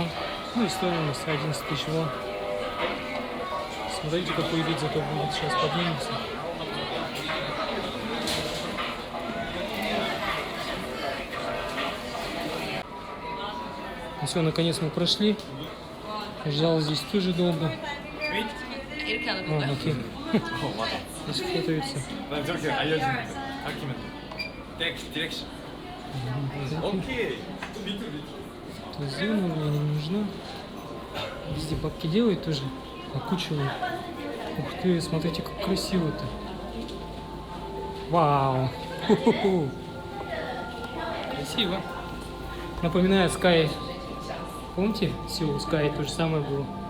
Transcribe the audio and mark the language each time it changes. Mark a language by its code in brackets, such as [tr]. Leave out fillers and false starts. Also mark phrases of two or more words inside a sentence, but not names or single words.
[ru] Ну и стоимость 11 тысяч вон. Смотрите, какой вид зато будет. Сейчас поднимется. Все, наконец мы прошли. Ждал здесь тоже долго. [ko] 이렇게 하는 А, 건가요? [ru] окей. Здесь фотоются. [ko] 난 저렇게 알려주는 거 가르치면 돼. 디렉션. 오케이. 또 밑으로. [ru] То есть зона мне не нужна. Везде бабки делают тоже. Окучивают. Ух ты, смотрите, как красиво-то. Вау. Ху-ху-ху. Красиво. Напоминает Sky. Помните, Seoul Sky то же самое было?